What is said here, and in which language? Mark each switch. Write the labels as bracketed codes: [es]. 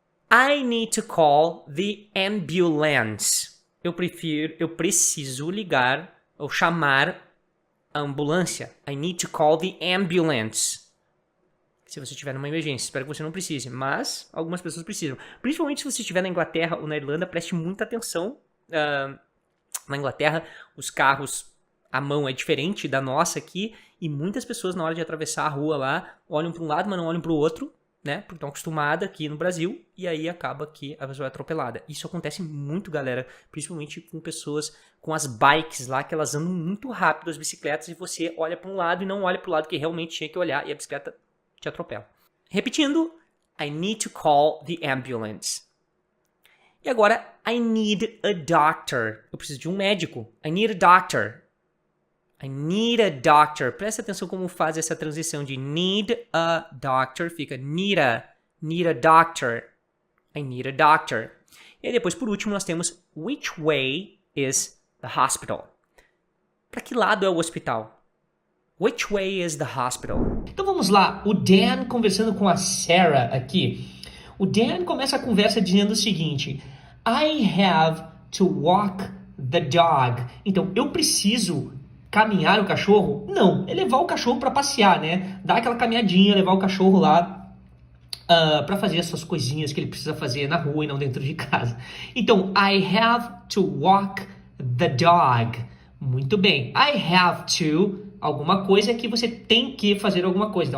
[en] I need to call the ambulance. [pt] Eu preciso ligar ou chamar a ambulância. [en] I need to call the ambulance. [pt] Se você estiver numa emergência, espero que você não precise, mas algumas pessoas precisam. Principalmente se você estiver na Inglaterra ou na Irlanda, preste muita atenção. Na Inglaterra, os carros, a mão é diferente da nossa aqui, e muitas pessoas na hora de atravessar a rua lá, olham para um lado, mas não olham para o outro, né? Porque estão acostumadas aqui no Brasil, e aí acaba que a pessoa é atropelada. Isso acontece muito, galera, principalmente com pessoas com as bikes lá, que elas andam muito rápido, as bicicletas, e você olha para um lado e não olha para o lado que realmente tinha que olhar, e a bicicleta te atropela. Repetindo, [en] I need to call the ambulance. [pt] E agora, [en] I need a doctor. [pt] Eu preciso de um médico. [en] I need a doctor. I need a doctor. [pt] Presta atenção como faz essa transição de [en] need a doctor. [pt] Fica [en] need a doctor. I need a doctor. [pt] E aí depois, por último, nós temos [en] which way is the hospital? [pt] Para que lado é o hospital? [en] Which way is the hospital? [pt] Então vamos lá. O Dan conversando com a Sarah aqui. O Dan começa a conversa dizendo o seguinte: [en] I have to walk the dog. [pt] Então, eu preciso caminhar o cachorro? Não, é levar o cachorro para passear, né? Dar aquela caminhadinha, levar o cachorro lá para fazer essas coisinhas que ele precisa fazer na rua e não dentro de casa. [en] Então, I have to walk the dog. [pt] Muito bem. [en] I have to, [pt] alguma coisa é que você tem que fazer alguma coisa.